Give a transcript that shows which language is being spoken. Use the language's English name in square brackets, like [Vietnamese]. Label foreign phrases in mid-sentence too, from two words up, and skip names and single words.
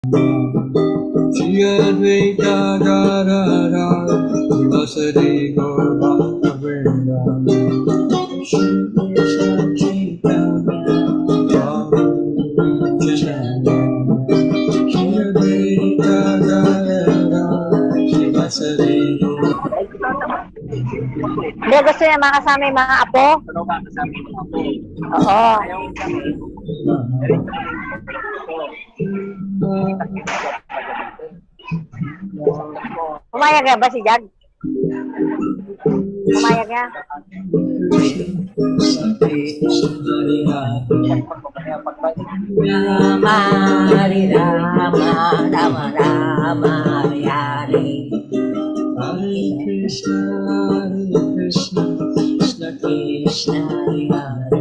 [Sanskrit] Advaita Gadara Vasari Gaura Vrinda Shri Krishna Chaitanya Prabhu Shri Advaita Gadara Vasari [Filipino] Hindi, gusto niya makasama yung mga apo? Oo. Pumayag na ba si Jag? Pumayag niya? [Sanskrit] Rama, Hare Rama, Rama Rama, Hare Hare. Hare Krishna, Krishna Krishna, Hare Hare.